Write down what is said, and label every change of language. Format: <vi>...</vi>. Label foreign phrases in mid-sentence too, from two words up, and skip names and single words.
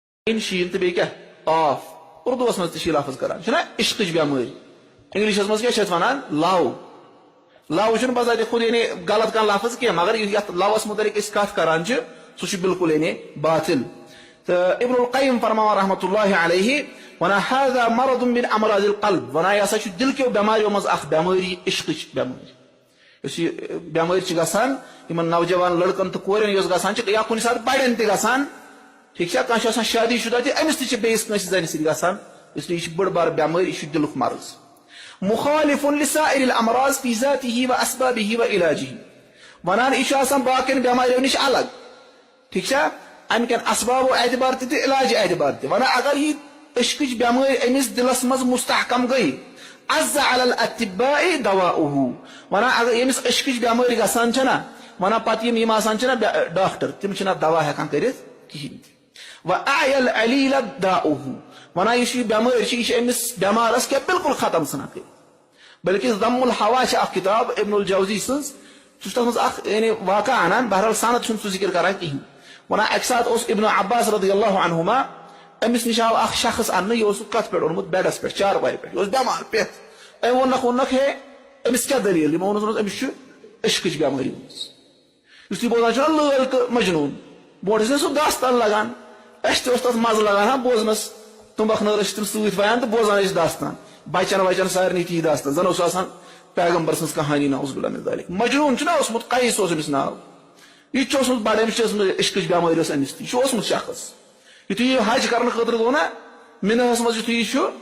<ks>ان شین تو بیٚیہِ کیٛاہ آف اردوس منٛز تہِ چھِ یہِ لفظ کران چھُنہ عشقٕچ بٮ۪مٲرۍ انگلشس منٛز کیٛاہ چھِ اتھ ونان لو لو چھُنہٕ بذاتِ خود یعنی غلط کانٛہہ لفظ کینٛہہ مگر یتھ لوس متعلق أسۍ کتھ کران چھِ سُہ چھُ بالکل یعنی باطل تہٕ ابن القیم فرماوان</ks> <ar>رحمۃ اللہ علیہ</ar> <ks>ونان</ks> <ar>هذا مرض من امراض القلب</ar> <ks>ونان یہِ ہسا چھُ دل کیو بٮ۪ماریو منٛز اکھ بٮ۪مٲری عشقٕچ بٮ۪مٲرۍ یُس یہِ بٮ۪مٲرۍ چھِ گژھان یِمن نوجوان لڑکن تہٕ کورٮ۪ن یۄس گژھان چھِ یا کُنہِ ساتہٕ بڑٮ۪ن تہِ گژھان ٹھیک چھا کانٛہہ چھُ آسان شادی شدہ تہِ أمِس تہِ چھِ بیٚیِس کٲنٛسہِ زنہِ سۭتۍ گژھان اسلیے یہِ چھِ بٔڑ بار بٮ۪مٲرۍ یہِ چھُ دِلُک مرض</ks> <ar>مخالف لسائر الامراض في ذاته واسبابه وعلاجه</ar> <ks>ونان یہِ چھُ آسان باقین بٮ۪ماریو نِش الگ ٹھیک چھا امہِ کٮ۪ن اسبابو اعتبار تہِ تہٕ علاج اعتبار تہِ ونان اگر یہِ عشقٕچ بٮ۪مٲرۍ أمِس دِلس منٛز مستحکم گٔے</ks> <ar>عز على الاطباء دواؤه</ar> <ks>ونان اگر ییٚمِس عشقٕچ بٮ۪مٲرۍ گژھان چھنا ونان پتہٕ یِم آسان چھنا ڈاکٹر تِم چھِنہٕ اتھ دوا ہٮ۪کان کٔرِتھ کِہینۍ تہِ</ks> <ar>وأعيا العليل داؤه</ar> <ks>ونان یُس یہِ بٮ۪مٲرۍ چھِ یہِ چھِ أمِس بٮ۪مارس کیٛاہ بالکل ختم ژھٕنان کٔرِتھ بلکہِ ضم الحوا چھِ اکھ کِتاب ابن الجوزی سٕنٛز سُہ چھُ تتھ منٛز اکھ یعنی واقعہ انان بہرحال سند چھُنہٕ سُہ ذکر کران کِہینۍ ونان اکہِ ساتہٕ اوس ابن عباس</ks> <ar>رضی اللہ عنہما</ar> <ks>أمِس نِش آو اکھ شخص اننہٕ یہِ اوسُکھ کتھ پٮ۪ٹھ اوٚنمُت بیڈس پٮ۪ٹھ چارپایہِ پٮ۪ٹھ یہِ اوس بٮ۪مار پٮ۪تھ أمۍ ووٚننکھ ہے أمِس کیٛاہ دٔلیٖل یِمو ووٚنُس أمِس چھُ عشقٕچ بٮ۪مٲرۍ گٔمٕژ یُس تُہۍ بوزان چھُو نا لٲل تہٕ مجنوٗن برونٛٹھ ٲسۍ نہ سُہ داستان لگان اسہِ تہِ اوس تتھ مزٕ لگان ہا بوزنس تُمبکھ نٲر ٲسۍ تِم سۭتۍ ویان تہٕ بوزان ٲسۍ داستان بچن وچن سارنٕے تی داستان زن اوس آسان پیغمبر سٕنٛز کہانی</ks> <ar>نعوذ باللہ من ذالک</ar> <ks>مجنوٗن چھُنہ اوسمُت قیس اوس أمِس ناو یہِ تہِ چھُ اوسمُت بڑٕ أمِس چھِ ٲسمٕژ عشقٕچ بٮ۪مٲرۍ ٲس أمِس تہِ یہِ چھُ اوسمُت شخص یِتھُے یہِ حج کرنہٕ خٲطرٕ گوٚو نا مِناہس منٛز یِتھُے یہِ چھُ</ks>